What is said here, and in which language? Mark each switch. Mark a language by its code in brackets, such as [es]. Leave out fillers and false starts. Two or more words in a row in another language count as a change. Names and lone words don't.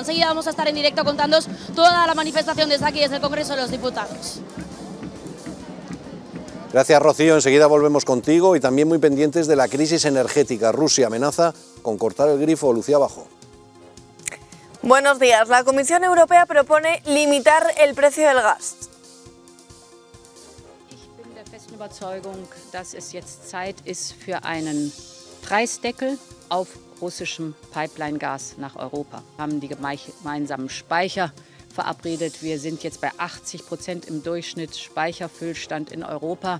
[es] Enseguida vamos a estar en directo contándoos toda la manifestación desde aquí, desde el Congreso de los Diputados. Gracias, Rocío. Enseguida volvemos contigo y también muy pendientes de la crisis energética. Rusia amenaza con cortar el grifo. Lucía Bajo. Buenos días. La Comisión Europea propone limitar el precio del gas. [de] Überzeugung, dass es jetzt Zeit ist für einen Preisdeckel auf russischem Pipeline-Gas nach Europa. Wir haben die gemeinsamen Speicher verabredet. Wir sind jetzt bei 80% im Durchschnitt Speicherfüllstand in Europa.